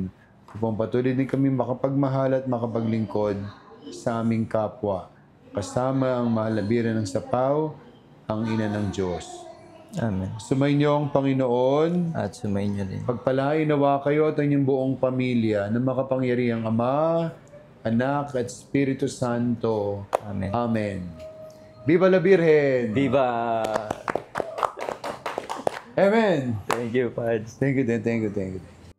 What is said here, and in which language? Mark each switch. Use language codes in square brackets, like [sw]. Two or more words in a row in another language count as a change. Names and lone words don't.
[tl] Upang patuloy din kami makapagmahal at makapaglingkod sa aming kapwa. Kasama ang mahal na Birhen ng Sapaw, ang ina ng Diyos. Amen. Sumainyo ang Panginoon. At sumayin niyo din. Pagpalain nawa kayo at inyong buong pamilya na makapangyarihang Ama, Anak at Espiritu Santo. Amen. [es] Amen. Viva la Virgen! Viva! Amen! [en] Thank you, Pads. Thank you.